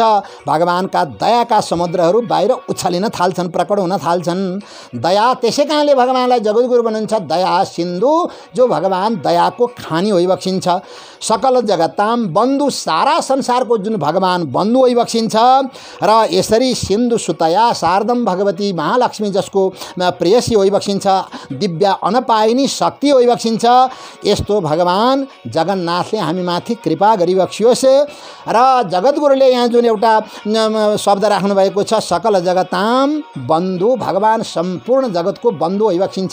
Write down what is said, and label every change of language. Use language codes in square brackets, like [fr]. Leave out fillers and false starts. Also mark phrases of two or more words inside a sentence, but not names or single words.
[ne] भगवानका दयाका समुद्रहरू बाहिर उछलिन थाल्छन्, प्रकट हुन थाल्छन्। दया त्यसै कारणले भगवानलाई जगद्गुरु भन्नुहुन्छ, दया सिन्धु, जो भगवान दयाको खानी होइबक्सिन्छ। [sa] सकल जगताम बन्धु, [ne] सारा संसारको जुन भगवान बन्धु होइबक्सिन्छ र यसरी [sa] सिन्धु सुतया शारदम [ne] भगवती महालक्ष्मी जसको प्रेयसी होइबक्सिन्छ, दिव्य अनपाइनी शक्ति होइबक्सिन्छ। यस्तो भगवान जगन्नाथले हामीमाथि कृपा गरिबक्सियोस्। र जगद्गुरुले यहाँ जुन एउटा शब्द राख्नु भएको छ, [sa] सकल जगताम बन्धु, [ne] भगवान सम्पूर्ण जगतको बन्धु होइबक्सिन्छ।